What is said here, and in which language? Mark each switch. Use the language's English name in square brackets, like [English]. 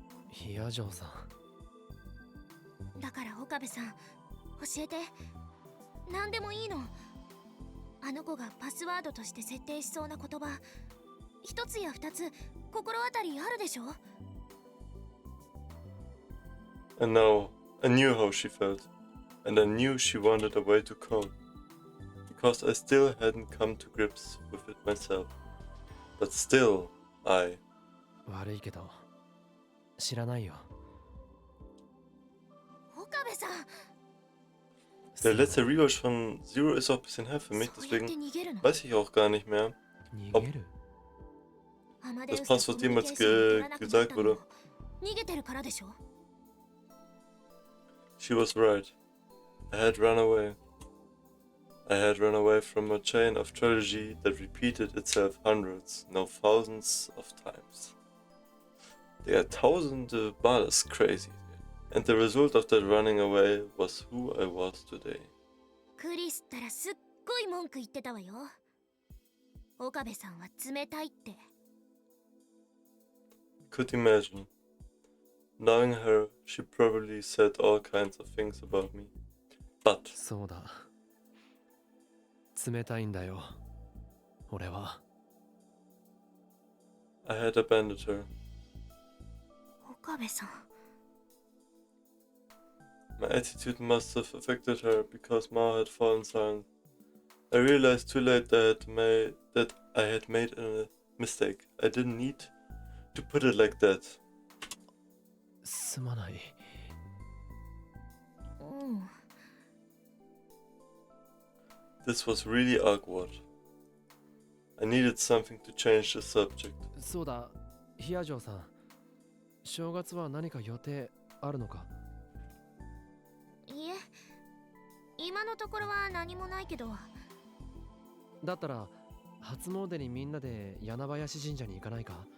[Japanese] ヒアジョーさん。だから岡部さん、教えて。何でもいいの。あの子がパスワードとして設定しそうな言葉、一つや二つ心当たりあるでしょ？ [English] And now, I knew how she felt. And I knew she wanted a way to cope. Because I still hadn't come to grips with it myself. But still, I... [Japanese] 悪いけど知らないよ。岡部さん、 [German] Der letzte Rewatch von Zero ist auch ein bisschen her für mich, [Japanese] そうやって [German] deswegen [Japanese] 逃げるの？ [German] weiß ich auch gar nicht mehr. [Japanese] 逃げる？ [German] Das passt, was jemals gesagt wurde. [Japanese] 逃げてるからでしょ？ [English] She was right. I had run away. I had run away from a chain of tragedy that repeated itself hundreds, no thousands of times. [German] Digga, tausende Mal ist crazy. [English] And the result of that running away was who I was today. [Japanese] クリスったらすっごい文句言ってたわよ。岡部さんは冷たいって。 [English] Could imagine. Knowing her, she probably said all kinds of things about me. But [Japanese] そうだ。冷たいんだよ。俺は。 [English] I had abandoned her. [Japanese] 岡部さん。 [English] My attitude must have affected her because Ma had fallen silent. I realized too late that I had made a mistake. I didn't need to put it like that. [Japanese] すまない。うん。 [English] This was really awkward. I needed something to change the subject. [Japanese] そうだ、ヒアジョーさん。正月は何か予定あるのか？いえ、今のところは何もないけど。だったら初詣にみんなで柳林神社に行かないか？